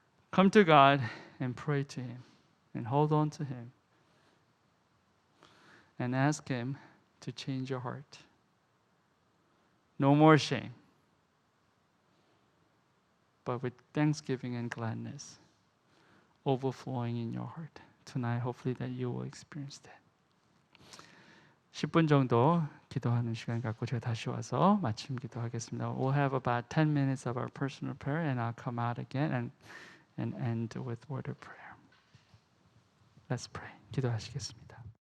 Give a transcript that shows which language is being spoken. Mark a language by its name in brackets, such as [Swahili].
[English] Come to God and pray to Him and hold on to Him and ask Him to change your heart. No more shame, but with thanksgiving and gladness overflowing in your heart. Tonight, hopefully that you will experience that. [Korean] 10분 정도 기도하는 시간 갖고 제가 다시 와서 마침 기도하겠습니다. [English] We'll have about 10 minutes of our personal prayer and I'll come out again and end with word of prayer. Let's pray. [Korean] 기도하시겠습니다.